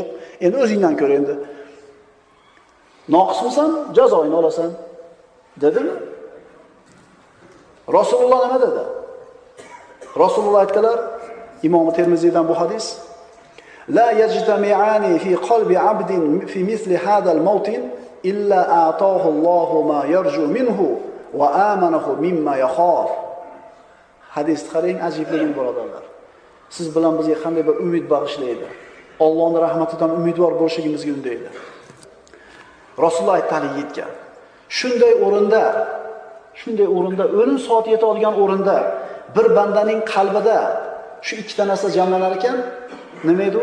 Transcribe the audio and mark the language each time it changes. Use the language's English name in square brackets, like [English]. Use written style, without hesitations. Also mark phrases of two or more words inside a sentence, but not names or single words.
[Uzbek] Endi o'zingdan ko'r endi. Noqismisan, jazoingni olasan, dedimi? Rasululloh nima dedi? Rasululloh aytdilar, Imom Termiziydan bu hadis: [Arabic] "لا يجتمعان في قلب عبد في مثل هذا الموطن إلا أعطاه الله ما يرجو منه وآمنه مما يخاف." [Uzbek] Hadis qarang, ajibligini birodarlar. Siz bilan bizga qanday bir umid bag'ishlaydi. Allohning rahmatidan umidvor bo'lishligimizga undaydi. Rasululloh aytdi yigitga, shunday o'rinda o'lim soati yetadigan o'rinda bir bandaning qalbida shu ikkita narsa jamlanar ekan, nima edi u?